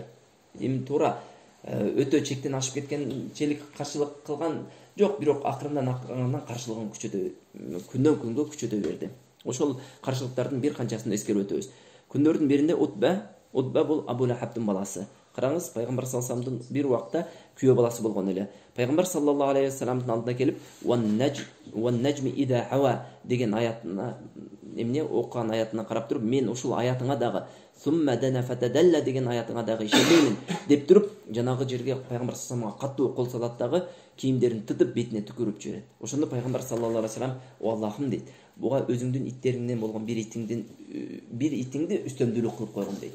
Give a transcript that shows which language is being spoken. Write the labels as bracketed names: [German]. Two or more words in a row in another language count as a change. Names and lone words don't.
[Kyrgyz] Эми туура өтө чектен ашып кеткенчелик каршылык кылган жок, бирок акырындан каршылыгын күндөн күнгө күчөтө берди. Ошол каршылыктардын бир канчасын эскерип өтөбүз. Күндөрдүн биринде Утба бул Абу Лахабтын баласы. Караңыз, пайгамбар [Arabic] صلى الله عليه وسلم [Kyrgyz] бир убакта күйөө баласы болгон эле. Пайгамбар [Arabic] صلى الله عليه وسلم [Kyrgyz] алдына келип [Arabic] "والنجم إذا هوى" [Kyrgyz] деген аятына эмне окуган аятына карап туруп, мен ушул аятыңа дагы [Arabic] "ثم دنا فتدلى" [Kyrgyz] деген аятыңа дагы ишенбеймин деп туруп, жанагы жерге пайгамбар [Arabic] صلى الله عليه وسلم [Kyrgyz] катуу кол салат дагы кийимдерин тытып бетине түкүрүп жиберет. Ошондо пайгамбар [Arabic] صلى الله عليه وسلم: [Kyrgyz] "О Аллахым" дейт. "Буга өзүңдүн иттериңден болгон бир итиңди үстөмдүүлүк кылып койгум" дейт.